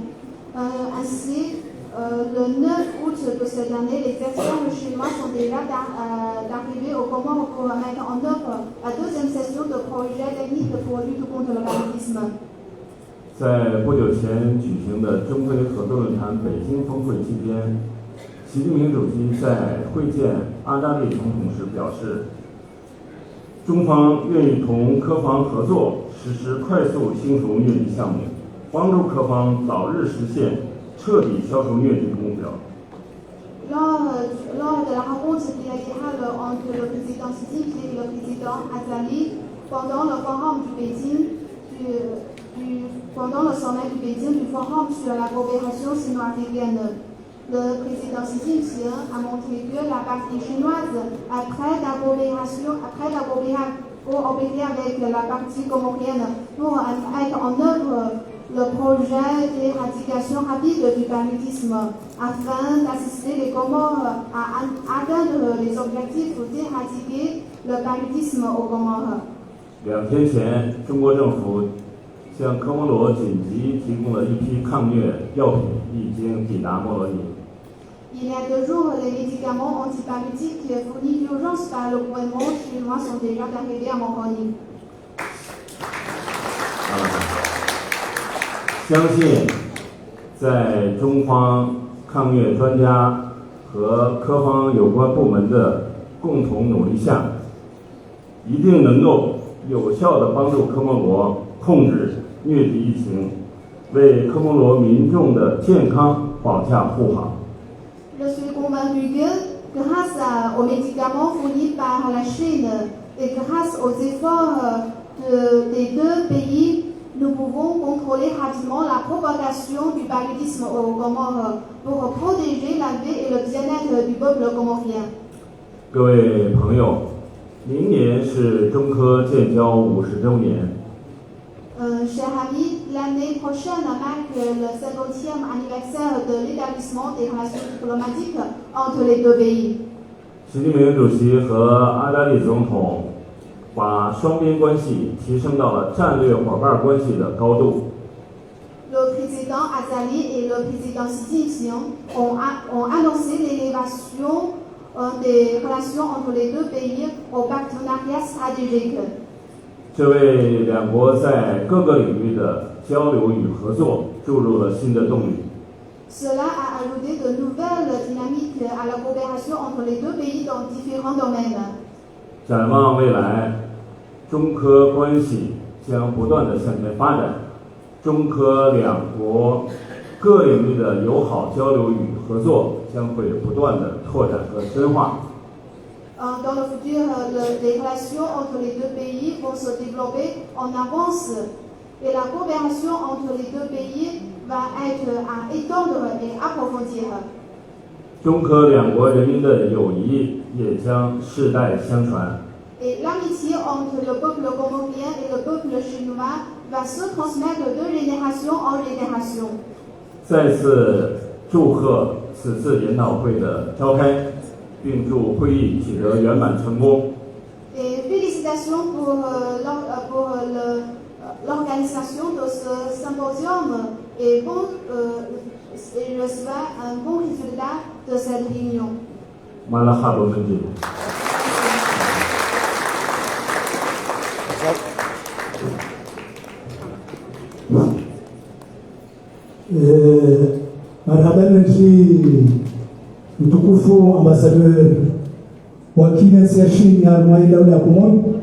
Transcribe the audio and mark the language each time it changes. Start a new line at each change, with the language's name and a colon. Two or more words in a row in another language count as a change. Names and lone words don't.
French: Ainsi, le 9 août de cette année, les experts chinois sont déjà arrivés aux Comores pour mettre en œuvre la deuxième session de projet technique pour lutte contre le paludisme.
Chinese: 在不久前举行的中非合作论坛北京峰会期间，习近平主席在会见阿扎利总统时表示，中方愿意同科方合作，实施快速清除疟疾项目，帮助科方早日实现彻底消除疟疾的目标。
French: Lors de la rencontre bilatérale entre le président Xi Jinping et le président Azali, pendant le forum du Pékin, pendant le sommet du Pékin du forum sur la coopération sino-africaine, le président Xi Jinping a montré que la partie chinoise est prête à coopérer avec la partie comorienne pour mettre en œuvre le projet d'éradication rapide du paludisme afin d'assister les Comores à atteindre les objectifs d'éradiquer le paludisme aux Comores.
Chinese: 2 天前，中国政府向科莫罗紧急提供了一批抗疟药品，已经抵达莫罗尼。
French: Il y a 2 jours, les médicaments antipaludiques fournis d'urgence par le gouvernement chinois sont déjà arrivés à Moroni.
Chinese: 相信在中方抗疟专家和科方有关部门的共同努力下，一定能够有效地帮助科莫罗控制疟疾疫情，为科莫罗民众的健康保驾护航。
French: Je suis convaincu que grâce aux médicaments fournis par la Chine et grâce aux efforts des 2 pays, nous pouvons contrôler rapidement la propagation du paludisme aux Comores pour protéger la vie et le bien-être du peuple comorien.
Chinese: 各位朋友，明年是中科建交50周年。
French: Chers amis, l'année prochaine marque le 50e anniversaire de l'établissement des relations diplomatiques entre les deux pays.
Chinese: 习近平主席和阿扎利总统把双边关系提升到了战略伙伴关系的高度。
French: Le président Azali et le président Xi Jinping ont annoncé l'élévation des relations entre les deux pays au partenariat stratégique.
Chinese: 这为两国在各个领域的交流与合作注入了新的动力。
French: Cela a ajouté de nouvelles dynamiques à la coopération entre les deux pays dans différents domaines.
Chinese: 展望未来，中科关系将不断地向前发展，中科两国各领域的友好交流与合作将会不断地拓展和深化。
French: Dans le futur, les relations entre les deux pays vont se développer en avance et la coopération entre les deux pays va être à étendre et approfondir.
Chinese: 中科两国人民的友谊也将世代相传。
French: Et l'amitié entre le peuple comorien et le peuple chinois va se transmettre de génération en génération.
Chinese: 再次祝贺此次研讨会的召开，并祝会议取得圆满成功。
French: Et félicitations pour l'organisation de ce symposium et je souhaite un bon résultat de cette réunion. 马拉哈罗门吉。
Swahili: Marhaba nchi mtukufu ambasador wa Kinesi ya Chini ya Harumai Daula ya Komoro.